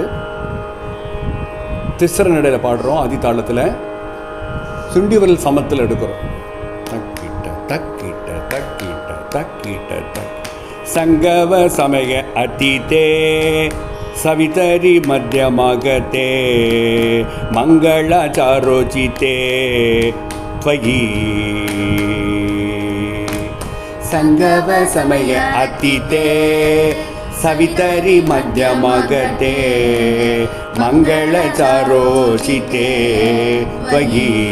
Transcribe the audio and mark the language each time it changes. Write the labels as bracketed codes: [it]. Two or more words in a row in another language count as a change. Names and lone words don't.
[ta] திஸ்ர நடையில் பாடுறோம், அதிதாளத்தில், சுண்டிவரல் சமத்தில் எடுக்கிறோம். தக்கிட்ட தக்கிட்ட தக்கிட்ட தக்கிட்ட தக் [sa] सङ्गव समय अतिते सवितरि मध्यमगते मङ्गलाचारोचिते त्वयि संगव समय अतिते सवितरि मध्यमगते मंगलचारोचिते त्वयि